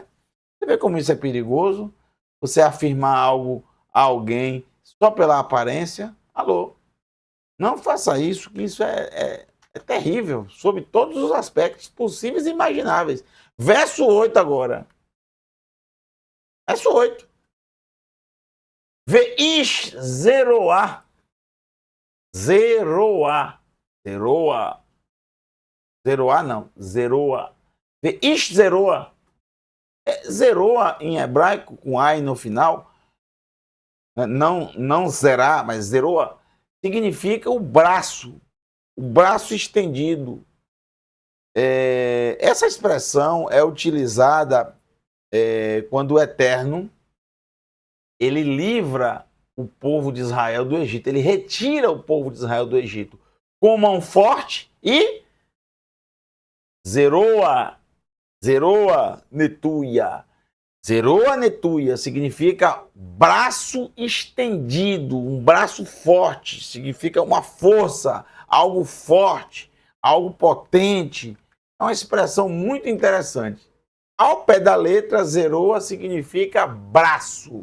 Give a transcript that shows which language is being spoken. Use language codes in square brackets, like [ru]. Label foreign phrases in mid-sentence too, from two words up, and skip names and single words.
[pt] Você vê como isso é perigoso? Você afirmar algo a alguém só pela aparência? Alô? Não faça isso, que isso é terrível, sob todos os aspectos possíveis e imagináveis. Verso 8 agora. Verso 8. [he] ואיש זרוע. [pt] Zeroá. Zeroá. Zeroá não. Zeroá. [he] ואיש זרוע. [pt] Zeroá em hebraico, com ai no final, não zerá, mas zeroá, significa o braço estendido. Essa expressão é utilizada quando o Eterno ele livra o povo de Israel do Egito, ele retira o povo de Israel do Egito com mão forte e [he] זרוע נטויה. זרוע נטויה [pt] significa braço estendido, um braço forte, significa uma força, algo forte, algo potente. É uma expressão muito interessante. Ao pé da letra, zeroa significa braço.